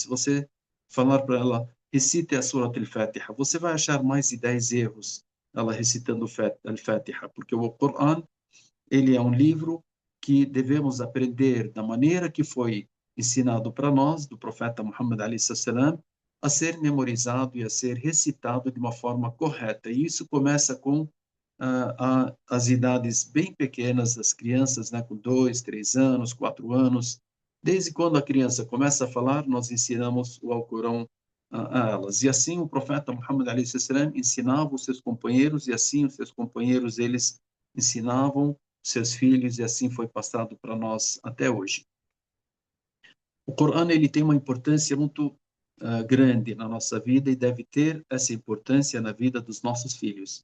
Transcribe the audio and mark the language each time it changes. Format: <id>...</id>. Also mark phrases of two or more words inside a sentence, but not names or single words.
<pt>Se você falar para ela, recite a Surat al-Fatiha, você vai achar mais de 10 erros ela recitando al-Fatiha, porque o Corão ele é um livro que devemos aprender da maneira que foi ensinado para nós, do profeta Muhammad</pt> <ar>عليه السلام,</ar> <pt>a ser memorizado e a ser recitado de uma forma correta. E isso começa com as idades bem pequenas das crianças, né, com 2, 3 anos, 4 anos. Desde quando a criança começa a falar, nós ensinamos o Alcorão a elas. E assim o profeta Muhammad</pt> <ar>عليه السلام</ar> <pt>ensinava os seus companheiros, e assim os seus companheiros, eles ensinavam seus filhos, e assim foi passado para nós até hoje. O Corão ele tem uma importância muito grande na nossa vida e deve ter essa importância na vida dos nossos filhos.</pt>